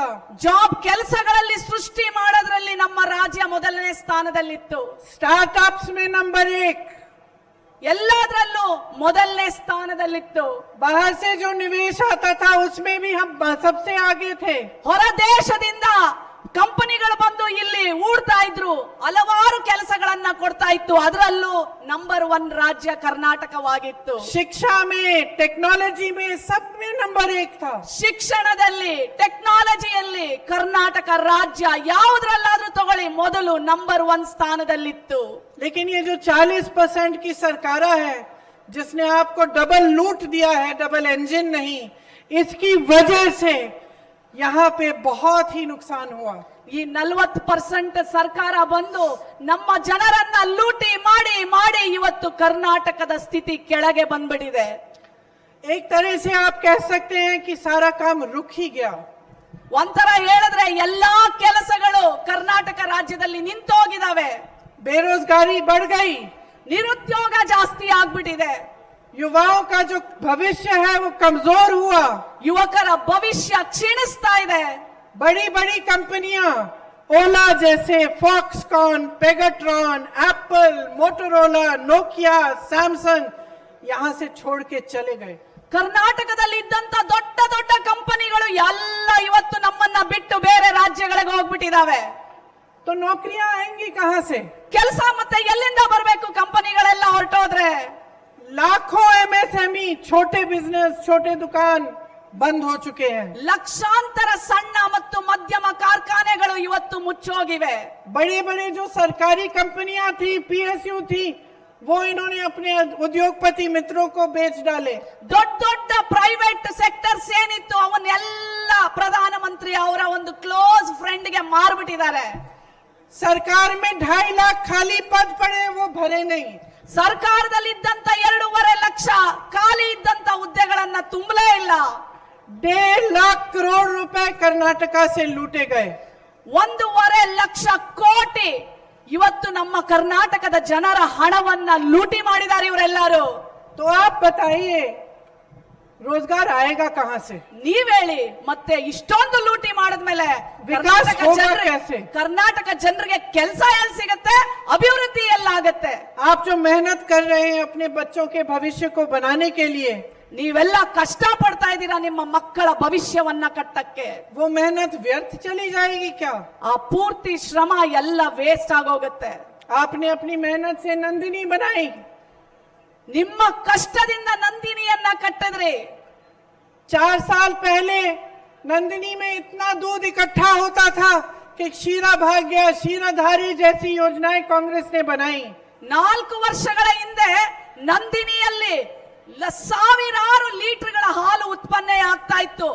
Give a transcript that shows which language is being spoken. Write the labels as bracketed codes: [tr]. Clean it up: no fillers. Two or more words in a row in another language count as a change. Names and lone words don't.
[kn] ಜಾಬ್ ಕೆಲಸಗಳಲ್ಲಿ ಸೃಷ್ಟಿ ಮಾಡೋದ್ರಲ್ಲಿ ನಮ್ಮ ರಾಜ್ಯ ಮೊದಲನೇ ಸ್ಥಾನದಲ್ಲಿತ್ತು. [hi] स्टार्टअप्स में नंबर 1, [kn] ಎಲ್ಲದರಲ್ಲೂ ಮೊದಲನೇ ಸ್ಥಾನದಲ್ಲಿತ್ತು. [hi] बाहर से जो निवेश आता था उसमें भी हम सबसे आगे थे. [kn] ಹೊರ ದೇಶದಿಂದ ಕಂಪನಿಗಳು ಬಂದು ಇಲ್ಲಿ ಹೂಡ್ತಾ ಇದ್ರು, ಹಲವಾರು ಕೆಲಸಗಳನ್ನ ಕೊಡ್ತಾ ಇತ್ತು. ಅದರಲ್ಲೂ ನಂಬರ್ 1 ರಾಜ್ಯ ಕರ್ನಾಟಕವಾಗಿತ್ತು. [hi] शिक्षा में, टेक्नोलॉजी में, सब में नंबर 1 था. [kn] ಶಿಕ್ಷಣದಲ್ಲಿ, ಟೆಕ್ನಾಲಜಿಯಲ್ಲಿ ಕರ್ನಾಟಕ ರಾಜ್ಯ ಯಾವುದ್ರಲ್ಲಾದ್ರೂ ತಗೊಳ್ಳಿ ಮೊದಲು ನಂಬರ್ 1 ಸ್ಥಾನದಲ್ಲಿತ್ತು. [hi] लेकिन ये जो 40% की सरकार है जिसने आपको डबल लूट दिया है, [en] double engine [hi] नहीं, इसकी वजह से यहाँ पे बहुत ही नुकसान हुआ. [kn] ಈ 40% ಸರ್ಕಾರ ಬಂದು ನಮ್ಮ ಜನರನ್ನ ಲೂಟಿ ಮಾಡಿ ಮಾಡಿ ಇವತ್ತು ಕರ್ನಾಟಕದ ಸ್ಥಿತಿ ಕೆಳಗೆ ಬಂದ್ಬಿಟ್ಟಿದೆ. [hi] एक तरह से आप कह सकते हैं कि सारा काम रुक ही गया. [kn] ಒಂಥರ ಹೇಳಿದ್ರೆ ಎಲ್ಲಾ ಕೆಲಸಗಳು ಕರ್ನಾಟಕ ರಾಜ್ಯದಲ್ಲಿ ನಿಂತೋಗಿದಾವೆ. [hi] बेरोजगारी बढ़ गई, [kn] ನಿರುದ್ಯೋಗ ಜಾಸ್ತಿ ಆಗ್ಬಿಟ್ಟಿದೆ. [hi] युवाओं का जो भविष्य है वो कमजोर हुआ. [kn] ಯುವಕರ ಭವಿಷ್ಯ ಕ್ಷೀಣಿಸ್ತಾ ಇದೆ. [hi] बड़ी बड़ी कंपनियां ओला जैसे, फॉक्सकॉन, पेगाट्रॉन, एप्पल, मोटोरोला, नोकिया, सैमसंग यहाँ से छोड़ के चले गए. [kn] ಕರ್ನಾಟಕದಲ್ಲಿ ಇದ್ದಂತ ದೊಡ್ಡ ದೊಡ್ಡ ಕಂಪನಿಗಳು ಎಲ್ಲ ಇವತ್ತು ನಮ್ಮನ್ನ ಬಿಟ್ಟು ಬೇರೆ ರಾಜ್ಯಗಳಿಗೆ ಹೋಗ್ಬಿಟ್ಟಿದಾವೆ. [hi] तो नौकरियां आएंगी कहां से? [kn] ಕೆಲಸ ಮತ್ತೆ ಎಲ್ಲಿಂದ ಬರಬೇಕು? ಕಂಪನಿಗಳೆಲ್ಲ ಹೊರಟೋದ್ರೆ [hi] लाखों एमएसएमई छोटे बिजनेस छोटे दुकान बंद हो चुके हैं. [kn] ಲಕ್ಷಾಂತರ ಸಣ್ಣ ಮತ್ತು ಮಧ್ಯಮ ಕಾರ್ಖಾನೆಗಳು ಇವತ್ತು ಮುಚ್ಚೋಗಿವೆ. [hi] बड़े बड़े जो सरकारी कंपनियां थी, पीएसयू थी, वो इन्होंने अपने उद्योगपति मित्रों को बेच डाले. [kn] ದೊಡ್ಡ ದೊಡ್ಡ [en] private sectors [kn] ಏನಿತ್ತು ಅವನ್ನೆಲ್ಲ ಪ್ರಧಾನಮಂತ್ರಿ ಅವರ ಒಂದು [en] close friend [kn] ಗೆ ಮಾರ್ಬಿಟ್ಟಿದ್ದಾರೆ. [hi] सरकार में 2.5 लाख खाली पद पड़े, वो भरे नहीं. [kn] ಸರ್ಕಾರದಲ್ಲಿದ್ದಂತ 2.5 ಲಕ್ಷ ಖಾಲಿ ಇದ್ದಂತ ಹುದ್ದೆಗಳನ್ನ ತುಂಬಲೇ ಇಲ್ಲ. [hi] 1.5 लाख करोड़ रुपए कर्नाटका से लूटे गए. [kn] 1.5 ಲಕ್ಷ ಕೋಟಿ ಇವತ್ತು ನಮ್ಮ ಕರ್ನಾಟಕದ ಜನರ ಹಣವನ್ನ ಲೂಟಿ ಮಾಡಿದ್ದಾರೆ ಇವರೆಲ್ಲರೂ. [hi] तो आप बताइए रोजगार आएगा कहां से? [kn] ನೀವ್ ಹೇಳಿ, ಮತ್ತೆ ಇಷ್ಟೊಂದು ಲೂಟಿ ಮಾಡಿದ್ಮೇಲೆ ಕರ್ನಾಟಕ ಜನರಿಗೆ ಕೆಲಸ ಎಲ್ಲಿ ಸಿಗತ್ತೆ? ಅಭಿವೃದ್ಧಿ ಎಲ್ಲಾಗತ್ತೆ? [hi] आप जो मेहनत कर रहे हैं अपने बच्चों के भविष्य को बनाने के लिए, [kn] ನೀವೆಲ್ಲ ಕಷ್ಟ ಪಡ್ತಾ ಇದ್ದೀರಾ ನಿಮ್ಮ ಮಕ್ಕಳ ಭವಿಷ್ಯವನ್ನ ಕಟ್ಟಕ್ಕೆ. [hi] वो मेहनत व्यर्थ चली जाएगी क्या? [kn] ಆ ಪೂರ್ತಿ ಶ್ರಮ ಎಲ್ಲ ವೇಸ್ಟ್ ಆಗೋಗುತ್ತೆ. [hi] आपने अपनी मेहनत से नंदिनी बनाई. [kn] ನಿಮ್ಮ ಕಷ್ಟದಿಂದ ನಂದಿನಿಯನ್ನ ಕಟ್ಟಿದ್ರಿ. [hi] 4 साल पहले नंदिनी में इतना दूध इकट्ठा होता था कि शीरा भाग्य, शीराधारी जैसी योजनाएं कांग्रेस ने बनाई. [kn] 4 ವರ್ಷಗಳ ಹಿಂದೆ ನಂದಿನಿಯಲ್ಲಿ ಸಾವಿರಾರು ಲೀಟರ್ಗಳ ಹಾಲು ಉತ್ಪನ್ನ ಆಗ್ತಾ ಇತ್ತು.